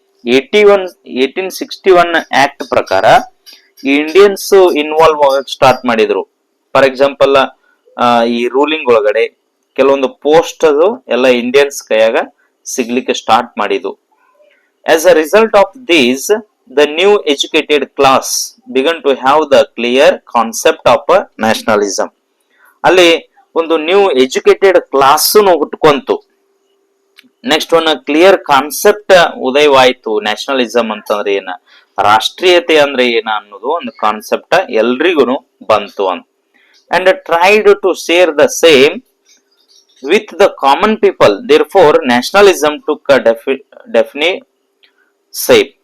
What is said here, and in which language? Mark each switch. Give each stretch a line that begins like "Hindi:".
Kannada: 1861 act ಪ್ರಕಾರ Indians involve start ಮಾಡಿದ್ರು. For example ಈ ರೂಲಿಂಗ್ ಒಳಗಡೆ ಕೆಲವೊಂದು ಪೋಸ್ಟ್ ಅದು ಎಲ್ಲ ಇಂಡಿಯನ್ಸ್ ಕೈಯಾಗ ಸಿಗ್ಲಿಕ್ಕೆ ಸ್ಟಾರ್ಟ್ ಮಾಡಿದ್ದು.
English: As a result of these the new educated class began to have the clear concept of nationalism.
Kannada: ಅಲ್ಲಿ ಒಂದು new educated class ಹುಟ್ಕೊಂತು.
English: next one clear concept
Kannada: ಉದಯವಾಯ್ತು. Nationalism ಅಂತಂದ್ರೆ ಏನ, ರಾಷ್ಟ್ರೀಯತೆ ಅಂದ್ರೆ ಏನ ಅನ್ನೋದು ಒಂದು ಕಾನ್ಸೆಪ್ಟ್ ಎಲ್ರಿಗೂ ಬಂತು ಅಂತ.
English: And tried to share the same with the common people, therefore nationalism took definite shape.